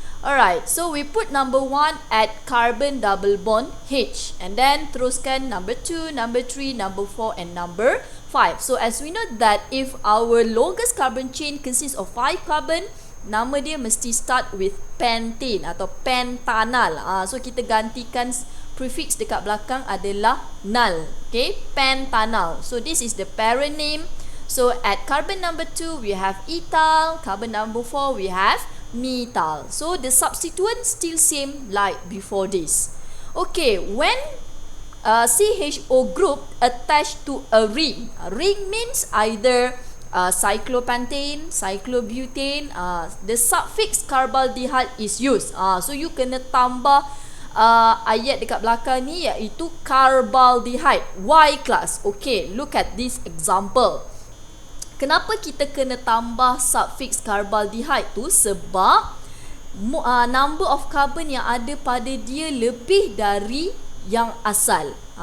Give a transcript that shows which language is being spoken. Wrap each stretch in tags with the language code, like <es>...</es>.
<en>Alright, so we put number 1 at carbon double bond H. And then teruskan number 2, number 3, number 4 and number 5. So as we know that if our longest carbon chain consists of 5 carbon,</en> <ms>nama dia mesti</ms> <en>start with pentane atau pentanal.</en> <ms>So kita gantikan prefix dekat belakang adalah nal.</ms> <en>Okay, pentanal. So this is the parent name. So at carbon number 2 we have ethyl, carbon number 4 we have methyl. So the substituent still same like before this. Okay, when CHO group attached to a ring. Ring means either cyclopentane, cyclobutane, the suffix carbaldehyde is used.</en> <ms>So you kena tambah ayat dekat belakang ni iaitu carbaldehyde.</ms> <en>Why class? Okay, look at this example.</en> <ms>Kenapa kita kena tambah suffix carbaldehyde tu? Sebab</ms> <en>number of carbon</en> <ms>yang ada pada dia lebih dari yang asal.</ms>